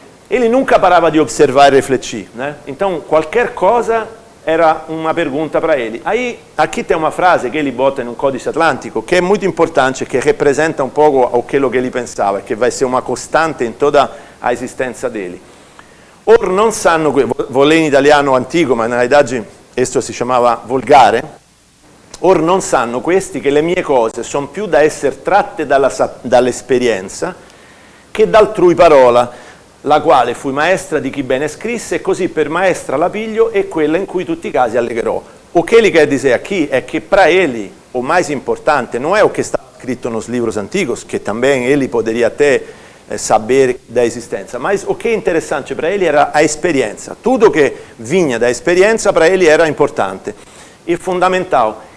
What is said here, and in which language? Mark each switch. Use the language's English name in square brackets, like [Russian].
[Portuguese] Ele nunca parava de observar e refletir, né? Então, qualquer coisa era uma pergunta para ele. Aí, aqui tem uma frase que ele bota em um codice atlântico, que é muito importante, que representa um pouco aquilo que ele pensava, que vai ser uma costante em toda a existência dele. [Italian] Or non sanno, [Portuguese] vou ler [Italian] in italiano antico, ma na realidade questo si chiamava volgare, or non sanno questi che le mie cose sono più da essere tratte dall'esperienza che d'altrui parola, la quale fui maestra di chi bene scrisse, e così per maestra la piglio e quella in cui tutti i casi allegherò. [Portuguese] O que ele quer dizer aqui é que para ele o mais importante não é o que está escrito nos livros antigos, que também ele poderia até saber da existência, mas o que é interessante para ele era a experiência. Tudo que vinha da experiência para ele era importante e fundamental.